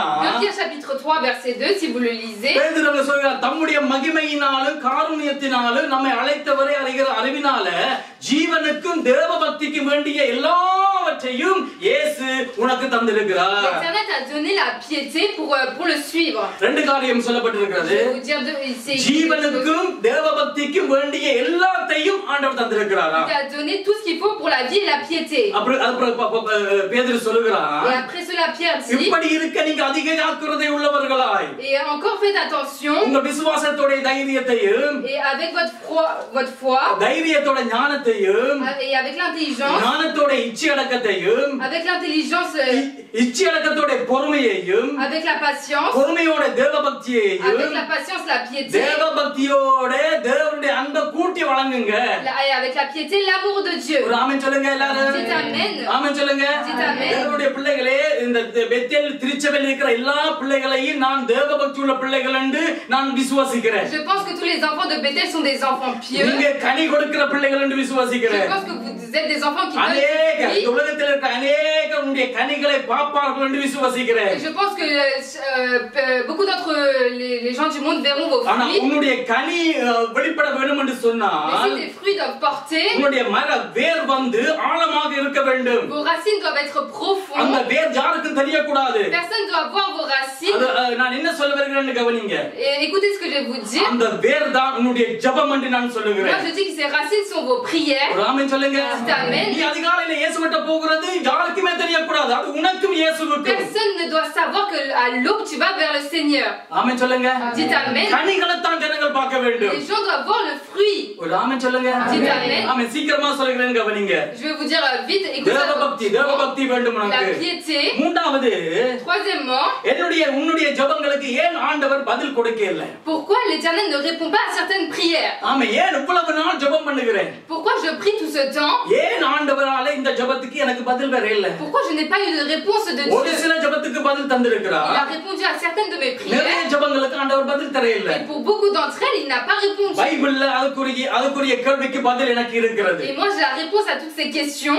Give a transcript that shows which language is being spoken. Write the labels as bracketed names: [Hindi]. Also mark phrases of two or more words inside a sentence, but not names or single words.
[French] 2 Pierre chapitre 3 verset 2 si vous le lisez. [Tamil] பேதுரு சொல்றார் தம்முடைய மகிமையினாலும் காருண்யத்தினாலும் நம்மை அழைத்தவரை அறிகிற அறிவினால ஜீவனுக்கும் தேவ பக்திக்கும் வேண்டிய எல்லாவற்றையும் இயேசு உனக்கு தந்திருக்கிறார். [French] L'Éternel t'a donné la piété pour le suivre. [Tamil] ரெண்டு காரியம் சொல்லப்பட்டிருக்கிறது. [French] Je vais vous dire c'est [Tamil] ஜீவனுக்கும் தேவ பக்திக்கும் வேண்டிய எல்லாத்தையும் ஆண்டவர் தந்திருக்கிறார். [French] Il t'a donné tout ce qu'il faut pour la vie et la piété. [Tamil] அப்புறம் பேதுரு சொல்லுகிறார். [French] Et après cela Pierre dit [Tamil] இப்படி இருக்க நீங்க அதிக ஜாக்கிரதை உள்ளவர்களாய். [French] Et encore faites attention. [Tamil] உங்க விசுவாசத்தோட தைரியத்தையும் [French] Et avec votre foi. [Tamil] தைரியத்தோட ஞானத்தையும் [French] Et avec l'intelligence. [Tamil] ஞானத்தோட இச்சை அடக்கத்தையும் அடக்கத்தையும் [French] avec l'intelligence, [Tamil] இச்சை அடக்கத்தோட பொறுமையையும் [French] avec la patience, [Tamil] பொறுமையோட தேவ பக்தியையும் [French] avec la patience, la piété, [Tamil] தேவ பக்தியோட தேவனுடைய அன்பை கூட்டி வழங்குங்க. [French] et avec la piété, l'amour de Dieu. [Tamil] ஒரு ஆமென் சொல்லுங்க எல்லாரும். [French] Dites amen. [Tamil] ஆமென் சொல்லுங்க. [French] Dites amen. [Tamil] தேவனுடைய பிள்ளைகளே, இந்த பெத்தேல் திருச்சபையில் இருக்கிற எல்லா பிள்ளைகளையும் நான் தேவ பக்தி உள்ள பிள்ளைகள் என்று நான் விசுவாசிக்கிறேன். [French] Je pense que tous les enfants de Bethel sont des enfants pieux. [Tamil] நீங்க கனி கொடுக்கிற பிள்ளைகள் என்று [French] Je [Tamil] விசுவாசிக்கிறேன். [French] pense que vous êtes des enfants qui [Tamil] அநேக [French] donnent [Tamil] இந்த உலகத்தில் இருக்கிற அநேக உன்னுடைய கனிகளை பார்ப்பார்கள் என்று விசுவாசிக்கிறேன். [French] Et je pense que beaucoup d'entre les gens du monde verront vos [Tamil] ஆனா [French] fruits. [Tamil] உன்னுடைய கனி வெளிப்பட வேண்டும் என்று [French] Mais [Tamil] சொன்னால் [French] si tes fruits doivent porter, [Tamil] உன்னுடைய மர வேர் வந்து ஆழமாக இருக்க வேண்டும். [French] vos racines doivent être [Tamil] அந்த [French] profondes. [Tamil] வேர் யாருக்கும் தெரியக்கூடாது. [French] Personne ne doit voir vos racines. [Tamil] அது நான் என்ன சொல்ல வருகிறேன்னு கவனிங்க. [French] Et écoutez ce que je vais vous dire. [Tamil] அந்த வேர் தான் உன்னுடைய ஜெபம் என்று நான் [French] Moi, [Tamil] சொல்லுகிறேன். [French] je dis que ces racines sont vos prières. [Tamil] ஒரு ஆமென் சொல்லுங்க. [French] Amen. [Tamil] நீ அதிகாலையில இயேசுவிட்ட போகிறது யாருக்குமே தெரியக்கூடாது. அது உனக்கும் இயேசுவுக்கும். [French] Personne ne doit savoir que à l'aube tu vas vers le Seigneur. [Tamil] ஆமென் சொல்லுங்க. [French] Dites amen. [Tamil] கனிகளை தான் ஜனங்கள் பார்க்க வேண்டும். [French] Les gens doivent voir le fruit. [Tamil] ஒரு ஆமென் சொல்லுங்க. [French] Dites amen. [Tamil] ஆமென் சீக்கிரமா சொல்லுகிறேன் கவனிங்க. [French] Je vais vous dire vite. Écoutez [Tamil] தேவ [French] ça. [Tamil] பக்தி வேண்டும் [French] La [Tamil] உனக்கு. [French] piété. [Tamil] மூன்றாவது [French] Troisièmement, [Tamil] உன்னுடைய ஜெபங்களுக்கு ஏன் ஆண்டவர் பதில் கொடுக்கல? [French] pourquoi l'Éternel ne répond pas à certaines prières? [Tamil] ஆமா, ஏன் இவ்வளவு நாள் ஜெபம் பண்ணுகிறேன்? [French] Pourquoi je prie tout ce temps? [Tamil] ஏன் ஆண்டவரால இந்த ஜெபத்துக்கு எனக்கு பதில் வரல? [French] Pourquoi je n'ai pas eu de réponse de [Tamil] ஒரு [French] Dieu? [Tamil] சில ஜெபத்துக்கு பதில் தந்திருக்கிறார். [French] Il a répondu à certaines de mes [Tamil] நிறைய [French] prières. [Tamil] ஜெபங்களுக்கு ஆண்டவர் பதில் தரல. [French] Et pour beaucoup d'entre elles, il n'a pas répondu. [Tamil] பைபிள்ல அதுக்குரிய கேள்விக்கு பதில் எனக்கு இருக்கிறது. [French] Et moi, j'ai la réponse à toutes ces questions.